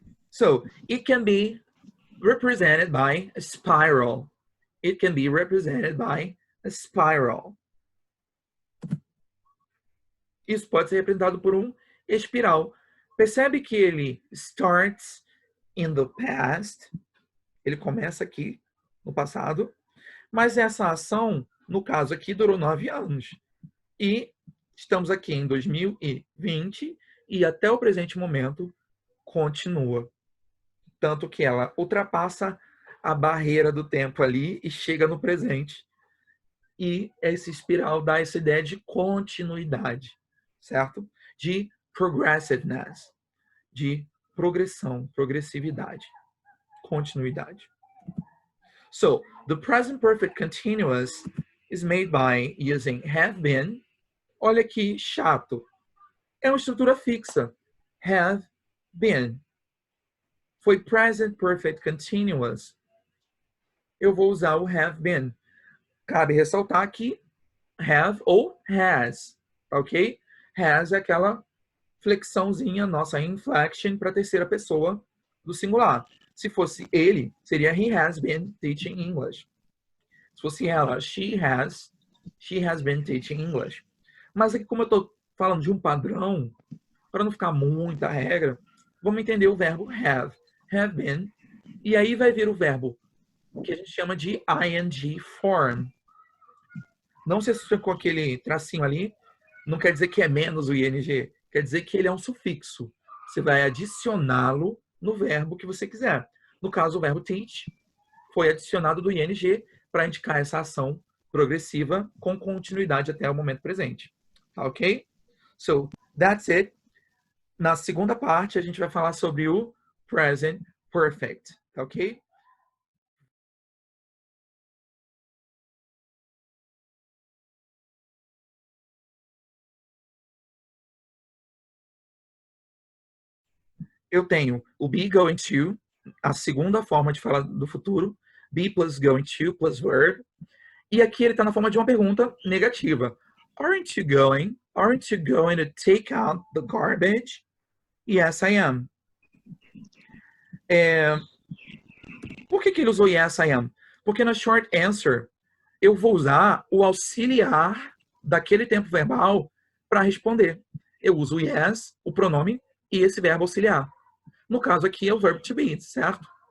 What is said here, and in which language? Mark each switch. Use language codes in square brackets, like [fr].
[en] So, it can be represented by a spiral. It can be represented by a spiral. [pt] Isso pode ser representado por um espiral. Percebe que ele [en] starts in the past. [pt] Ele começa aqui no passado. Mas essa ação, no caso aqui, durou 9 anos. E estamos aqui em 2020 e até o presente momento continua. Tanto que ela ultrapassa a barreira do tempo ali e chega no presente. E esse espiral dá essa ideia de continuidade, certo? De progressiveness, de progressão, progressividade, continuidade. [en] So, the present perfect continuous is made by using have been. [pt] Olha que chato. É uma estrutura fixa. Have been. Foi present perfect continuous. Eu vou usar o have been. Cabe ressaltar que have ou has, ok? Has é aquela flexãozinha, nossa inflection para a terceira pessoa do singular. Se fosse ele, seria [en] he has been teaching English. [pt] Se fosse ela, [en] she has been teaching English. [pt] Mas aqui, como eu estou falando de um padrão, para não ficar muita regra, vamos entender o verbo have been, e aí vai vir o verbo que a gente chama de ing form. Não sei se ficou aquele tracinho ali, não quer dizer que é menos o ing, quer dizer que ele é um sufixo. Você vai adicioná-lo no verbo que você quiser. No caso, o verbo teach foi adicionado do ing para indicar essa ação progressiva com continuidade até o momento presente. Tá ok? [en] So, that's it. [pt] Na segunda parte, a gente vai falar sobre o present perfect. Tá ok? Eu tenho o be going to, a segunda forma de falar do futuro, be plus going to plus verb. E aqui ele está na forma de uma pergunta negativa. [en] Aren't you going? Aren't you going to take out the garbage? Yes, I am. [pt] Por que ele usou [en] yes, I am? [pt] Porque na short answer, eu vou usar o auxiliar daquele tempo verbal para responder. Eu uso o yes, o pronome, e esse verbo auxiliar. No caso aqui é o verbo to be, certo?